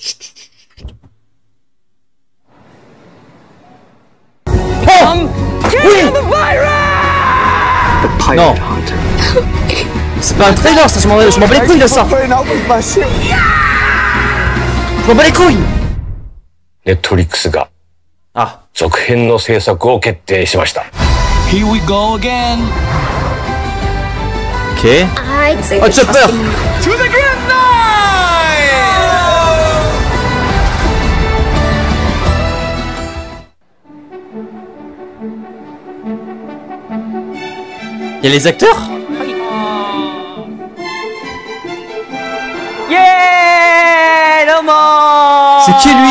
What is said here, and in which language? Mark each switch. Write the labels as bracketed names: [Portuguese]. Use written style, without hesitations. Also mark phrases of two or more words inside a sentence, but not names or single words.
[French] Oh oui. Non. C'est pas un trailer ça, je m'en bats les couilles de ça. Je m'en bats les couilles. [Japanese] Netflixが 続編の制作を決定しました。 [English] Here we go again. [French] Ok. Oh Chopper. [English] To the grand night. [French] Y'a les acteurs? C'est qui lui?